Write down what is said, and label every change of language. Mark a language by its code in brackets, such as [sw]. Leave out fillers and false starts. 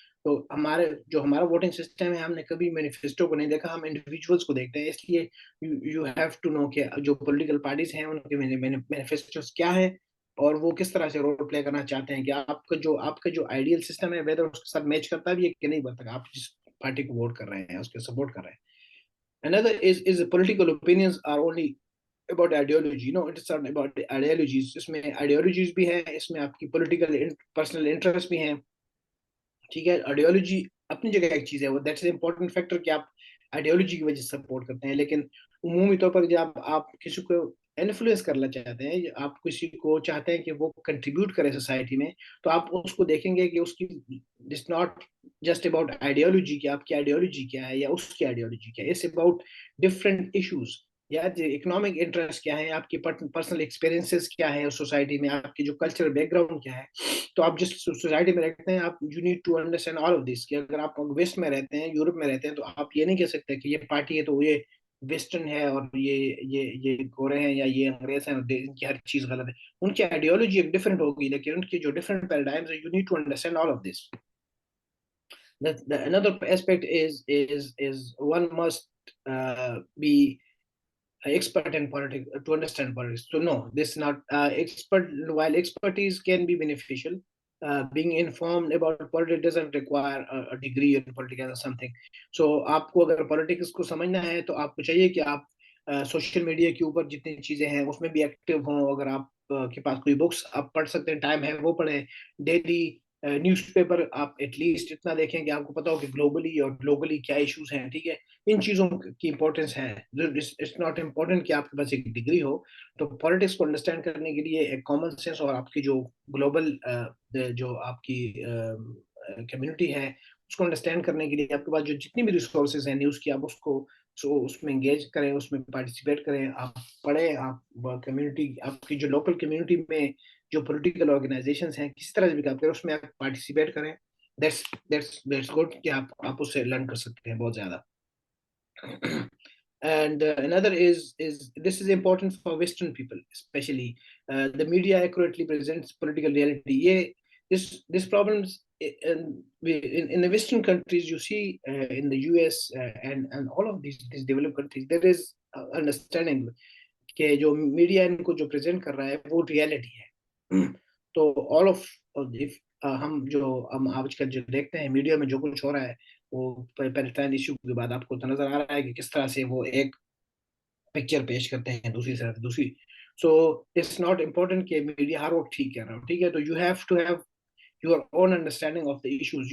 [hi] तो हमारा voting system है, हमने कभी मैनिफेस्टो को नहीं देखा, हम इंडिविजुअल्स को देखते हैं. इसलिए [en] you have to know [hi] कि जो पॉलिटिकल पार्टीज हैं उनके मैनिफेस्टोस क्या है और वो किस तरह से रोल प्ले करना चाहते हैं, कि आपका जो आइडियल सिस्टम है वेदर उसके साथ मैच करता भी है कि नहीं करता, आप जिस पार्टी को वोट कर रहे हैं उसके सपोर्ट कर रहे हैं. [en] Another is political opinions are only about ideology. No, it's not about ideologies. [hi] इसमें ideologies भी हैं, इसमें आपकी political personal interest भी हैं. ठीक है, आइडियोलॉजी अपनी जगह एक चीज है, वो [en] that's important factor [hi] कि आप आइडियोलॉजी की वजह से सपोर्ट करते हैं. लेकिन उमूमी तौर पर जब आप किसी को इन्फ्लुएंस करना चाहते हैं, आप किसी को चाहते हैं कि वो कंट्रीब्यूट करे सोसाइटी में, तो आप उसको देखेंगे कि उसकी [en] it's not just about ideology, [hi] कि आपकी आइडियोलॉजी क्या है या उसकी आइडियोलॉजी क्या है. [en] it's about different issues, [hi] या इकोनॉमिक इंटरेस्ट क्या है, आपकी पर्सनल एक्सपीरियंसेस क्या है उस सोसाइटी में, आपकी जो कल्चरल बैकग्राउंड क्या है. तो आप जिस सोसाइटी में रहते हैं, आप [en] You need to understand all of this. [hi] कि अगर आप वेस्ट में रहते हैं, यूरोप में रहते हैं, तो आप ये नहीं कह सकते कि ये पार्टी है तो ये वेस्टर्न है और ये गोरे हैं या ये अंग्रेज हैं, इनकी हर चीज गलत है. उनकी आइडियोलॉजी एक डिफरेंट होगी, लेकिन उनकी जो डिफरेंट पैराडाइम्स है, [en] You need to understand all of this. Another aspect is one must be expert in politics to understand politics. So no, this is not expert. While expertise can be beneficial, being informed about politics doesn't require a degree in politics or something. [hi] So आपको अगर politics को समझना है, तो आपको चाहिए कि आप सोशल मीडिया के ऊपर जितनी चीजें हैं उसमें भी एक्टिव हों. अगर आप के पास कोई बुक्स आप पढ़ सकते हैं, टाइम है वो पढ़ें. डेली न्यूज़पेपर आप एटलीस्ट इतना देखें कि आपको पता हो कि ग्लोबली और लोकली क्या इश्यूज हैं. ठीक है, इन चीजों की इंपॉर्टेंस है. [en] it's not important [hi] कि आपके पास एक डिग्री हो. तो पॉलिटिक्स को अंडरस्टैंड करने के लिए एक कॉमन सेंस और आपकी जो ग्लोबल जो आपकी कम्युनिटी है उसको अंडरस्टैंड करने के लिए आपके पास जो जितनी भी रिसोर्सेज हैं न्यूज़ की, आप उसमें एंगेज करें, उसमें पार्टिसिपेट करें, आप पढ़ें. आप कम्युनिटी, आपकी जो लोकल कम्युनिटी में जो पॉलिटिकल ऑर्गेनाइजेशंस हैं, किसी तरह से भी काम करें, उसमें आप पार्टिसिपेट करें. [en] that's good [hi] कि आप उससे लर्न कर सकते हैं बहुत ज्यादा. [en] And another is this is important for Western people, especially the media accurately presents political reality. Yeah, this problems in the Western countries, you see in the US and all of these developed countries, there is understanding [hi] कि जो media इनको जो present कर रहा है वो reality है. तो ऑल ऑफ हम आजकल जो देखते हैं मीडिया में जो कुछ हो रहा है, वो पैलेस्टाइन इशू के बाद आपको तो नजर आ रहा है कि किस तरह से वो एक पिक्चर पेश करते हैं दूसरी तरफ दूसरी. [en] so it's not important [hi] कि मीडिया हर वक्त ठीक कह रहा हो. ठीक है, तो [en] You have to have your own understanding of the issues.